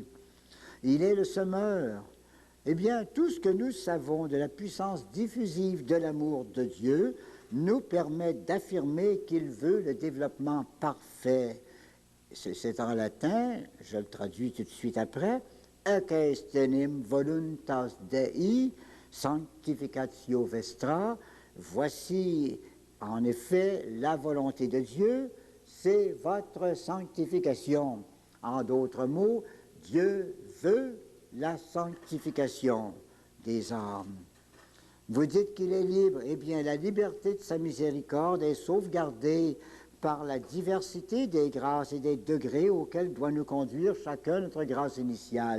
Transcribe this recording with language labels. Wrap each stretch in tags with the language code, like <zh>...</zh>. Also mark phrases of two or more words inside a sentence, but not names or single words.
<fr>Il est le semeur. Eh bien, tout ce que nous savons de la puissance diffusive de l'amour de Dieu nous permet d'affirmer qu'il veut le développement parfait. C'est en latin, je le traduis tout de suite après,</fr> <la>ec est enim voluntas Dei sanctificatio vestra.</la> <fr>Voici en effet la volonté de Dieu, c'est votre sanctification. En d'autres mots, Dieu veut la sanctification des âmes. Vous dites qu'il est libre. Eh bien, la liberté de sa miséricorde est sauvegardée par la diversité des grâces et des degrés auxquels doit nous conduire chacun notre grâce initiale.</fr>